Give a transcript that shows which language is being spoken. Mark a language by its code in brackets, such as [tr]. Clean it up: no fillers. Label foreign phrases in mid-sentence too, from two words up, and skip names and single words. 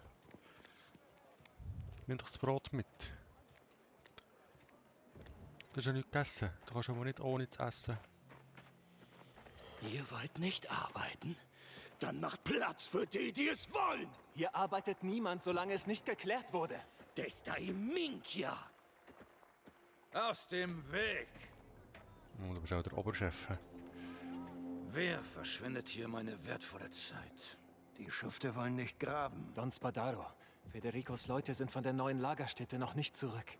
[de] Nimm doch das Brot mit. Du hast ja nichts gegessen. Du kannst aber nicht ohne zu essen. Ihr wollt nicht arbeiten? Dann macht Platz für die, die es wollen! Hier arbeitet niemand, solange es nicht geklärt wurde. [it] Testa y Minchia! [de] Aus dem Weg! Oh, du bist auch der Oberchef. He? Wer verschwendet hier meine wertvolle Zeit? Die Schufte wollen nicht graben. Don Spadaro, Federicos Leute sind von der neuen Lagerstätte noch nicht zurück.